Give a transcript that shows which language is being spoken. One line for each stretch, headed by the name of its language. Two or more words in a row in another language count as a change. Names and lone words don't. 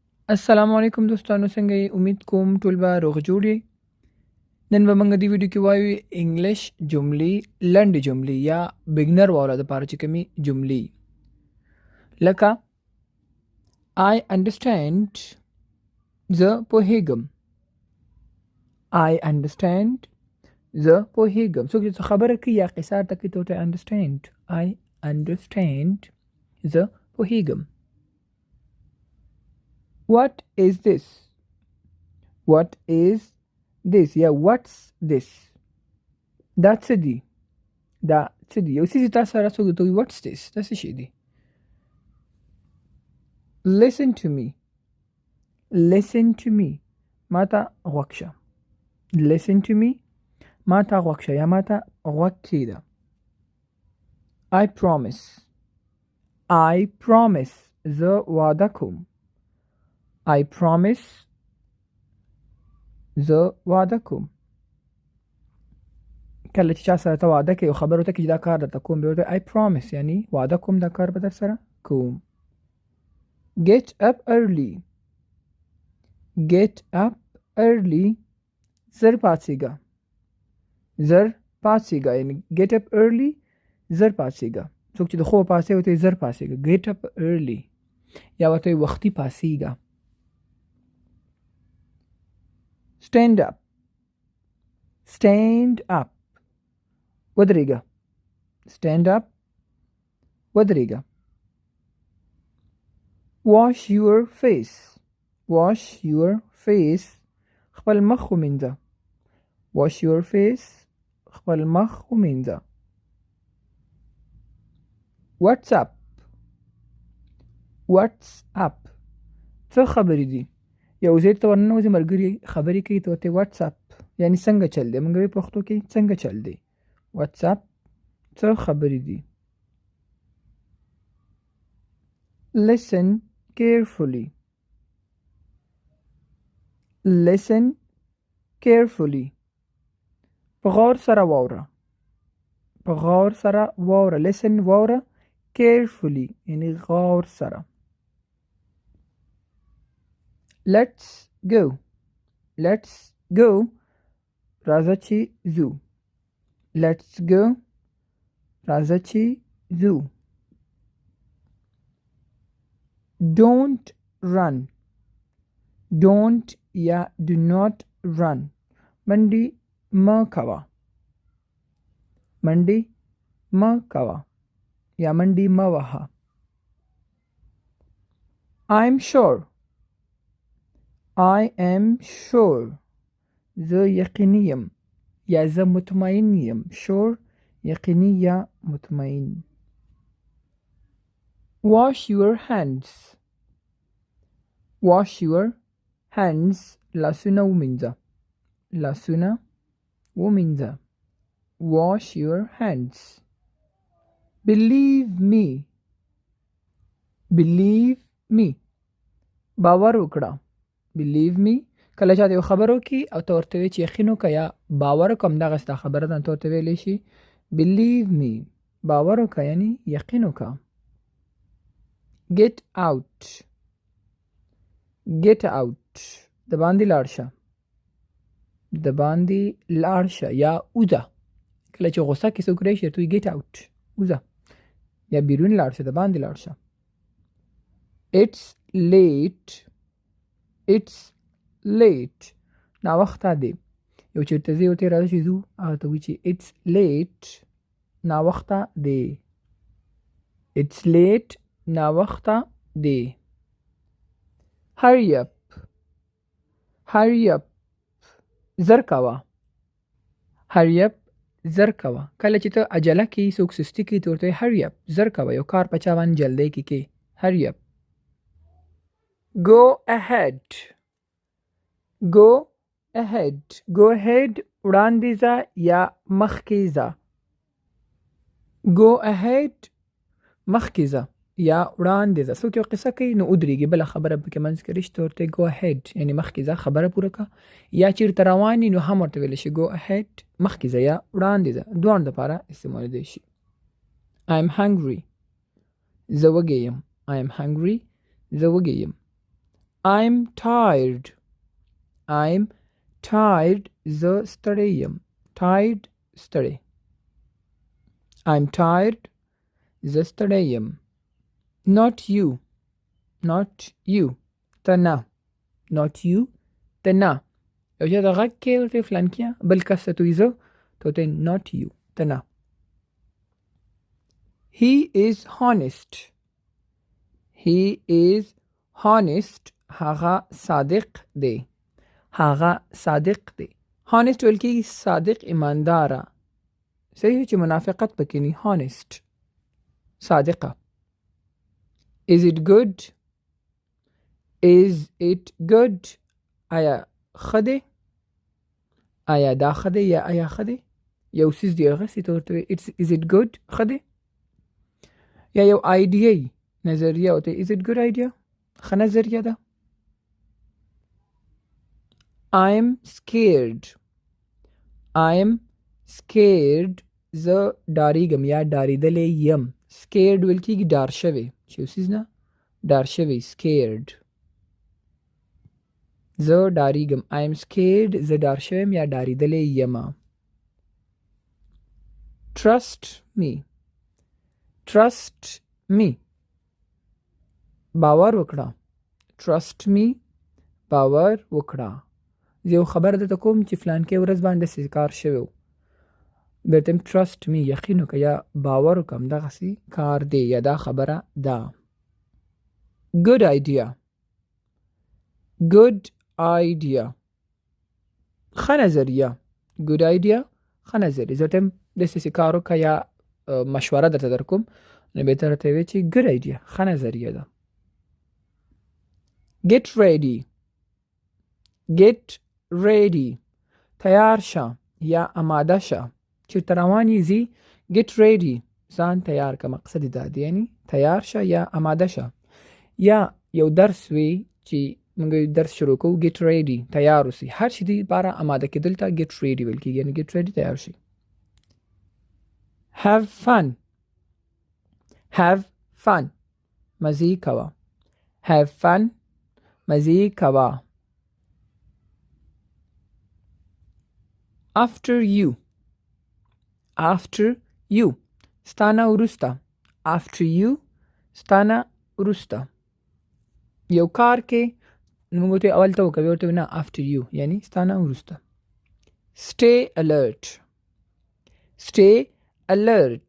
Pashto: السلام علیکم دوستانو، څنګه یې؟ امید کوم ټول به روغ جوړ یې. نن به موږ د ویډیو کې وایو انګلیش جملې، لنډې جملې یا بګنر والا د پاره چې کومې جملې لکه
English: I understand،
Pashto: زه پوهیږم.
English: I understand،
Pashto: زه پوهیږم. څوک چې خبره کوي یا قصه ته کوي ته understand.
English: I understand،
Pashto: زه پوهیږم.
English: What is this؟ What is this یا what's this؟
Pashto: دا څه دی؟ دا څه دی؟ یو څه چې تاسو سره څوک ته وایي
English: what's this؟
Pashto: دا څه شی دی؟
English: Listen to me، listen to me،
Pashto: ما ته غوږ شه.
English: Listen to me،
Pashto: ما ته غوږ شه یا ما ته غوږ کېږده.
English: I promise، I promise،
Pashto: زه وعده کوم.
English: I promise،
Pashto: زه وعده کوم. کله چې چا سره ته وعده کوي او خبرو ته کې دا کار درته کوم، بیا ورته
English: I promise
Pashto: یعنی وعده کوم دا کار به در سره کوم.
English: Get up early، get up early،
Pashto: زر پاڅېږه. زر پاڅېږه یعنی
English: get up early،
Pashto: زر پاڅېږه. څوک چې د خوبه پاڅېږي ورته زر پاڅېږه.
English: Get up early
Pashto: یا ورته وختي پاڅېږه.
English: Stand up، stand up، ودرېږه. Stand up، ودرېږه. Wash your face، wash your face،
Pashto: خپل مخ ومینځه.
English: Wash your face،
Pashto: خپل مخ ومینځه.
English: What's up، what's up،
Pashto: څه خبرې دي؟ یو ځای ته ورننوځي، ملګري خبرې کوي ته ورته
English: what's up
Pashto: یعنی څنګه چل دی. موږ په پښتو کې څنګه چل دی.
English: what's up،
Pashto: څه خبرې دي.
English: Listen carefully، listen carefully،
Pashto: په غور سره واوره. په غور سره واوره. listen واوره، carefully یعنی غور سره.
English: Let's go، let's go،
Pashto: راځه چې ځو.
English: Let's go،
Pashto: راځه چې ځو.
English: Don't run، don't یا do not run،
Pashto: منډې مه کوه. منډې مه کوه یا منډې مه وهه.
English: I'm sure، I am sure،
Pashto: زه یقیني یم یا زه مطمئن یم. sure یقیني یا مطمئن.
English: Wash your hands، wash your hands،
Pashto: لاسونه ومینځه. لاسونه ومینځه.
English: Wash your hands. Believe me، believe me،
Pashto: باور وکړه.
English: believe me،
Pashto: کله چې یو خبر وکړي او ته ورته وایې چې یقین وکړه یا باور وکړم دغه ستا خبره ده، ته ورته ویلی شي
English: believe me،
Pashto: باور وکړه یعنی یقین وکړه.
English: Get out، get out،
Pashto: د باندې لاړ شه. د باندې لاړ شه یا وځه. کله چې غوسه کې څوک راشي ته
English: get out،
Pashto: وځه یا بیرون لاړ شه، د باندې لاړ شه.
English: It's late، it's late،
Pashto: ناوخته دی. یو چېرته ځې ورته راځه چې ځو، هغه ته وایي چې
English: it's late،
Pashto: ناوخته دی.
English: it's late،
Pashto: ناوخته دی.
English: hurry up، hurry up،
Pashto: زر کوه.
English: hurry up،
Pashto: زر کوه. کله چې ته عجله کې څوک سستي کوي ته ورته وایي
English: hurry up،
Pashto: زر کوه. یو کار په چا باندې جلدی کې
English: hurry up. go ahead، go ahead، go ahead،
Pashto: وړاندې ځه یا مخکې ځه.
English: go ahead،
Pashto: مخکې ځه یا وړاندې ځه. څوک یو قصه کوي نو ودرېږي، بله خبره پکې منځ کې راشي ته ورته
English: go ahead
Pashto: یعنی مخکې ځه، خبره پوره کړه. یا چېرته روان یې نو هم ورته ویلی شي
English: go ahead،
Pashto: مخکې ځه یا وړاندې ځه، دواړو دپاره استعمالېدی شي.
English: I am hungry،
Pashto: زه وږی یم.
English: I am hungry،
Pashto: زه وږی یم.
English: I'm tired. I'm tired.
Pashto: زه ستړی یم.
English: Tired ستړی. I'm tired.
Pashto: زه ستړی یم.
English: Not you. Not you.
Pashto: ته نه.
English: Not you.
Pashto: ته نه. یو چا ته غږ کې ورته فلان کیا بل کس ته توی زه ته ورته
English: not you.
Pashto: ته نه.
English: He is honest. He is honest.
Pashto: هغه صادق دی. هغه صادق دی. honest ویل کېږي صادق ایمانداره. صحیح چې منافقت پکې نه.
English: honest صادقه. Is it good? Is it good?
Pashto: آیا ښه دی؟ آیا دا ښه دی یا آیا ښه دی؟ یو څیز دی هغسې ته ورته وایي
English: is it good؟
Pashto: ښه دی؟ یا یو آیډیا نظریه ورته
English: is it good idea؟
Pashto: ښه نظریه ده.
English: I'm scared. I'm scared.
Pashto: زه ډاریږم یا ډاریدلی یم. scared ویل کېږي ډار شوی چې یو څیز نه ډار شوی. scared. زه ډاریږم.
English: I'm scared.
Pashto: زه ډار شویم یا ډاریدلی یم.
English: trust me. trust me.
Pashto: باور وکړه.
English: trust me.
Pashto: باور وکړه. زه یو خبر درته کوم چې فلانکې ورځ باندې داسې کار شوی و. درته
English: trust me
Pashto: یقین وکړه یا باور وکړم دغسې کار دی یا دا خبره ده.
English: good idea. good idea.
Pashto: ښه نظریه.
English: good idea
Pashto: ښه نظریه. زه ته داسې کار وکړه یا مشوره درته در کوم نو بهتره ته وایې چې
English: good idea
Pashto: ښه نظریه ده.
English: get ready. get ready.
Pashto: تیار شه یا آماده شه. چېرته روان یې ځي
English: get ready
Pashto: ځان تیار که. مقصد دا دی یعنی تیار شه یا آماده شه. یا یو درس وي چې موږ درس شروع کوو
English: get ready
Pashto: تیار اوسئ. هر شي د لپاره آماده کېدل ته
English: get ready
Pashto: ویل کېږي یعنې
English: get ready
Pashto: تیار شي.
English: have fun. have fun.
Pashto: مزې کوه.
English: have fun.
Pashto: مزې کوه.
English: after you. after you.
Pashto: ستانه وروسته.
English: after you.
Pashto: ستانه وروسته. یو کار کې موږ ورته اول ته وکوي ورته نه
English: after you
Pashto: یعنی ستانه وروسته.
English: stay alert. stay alert.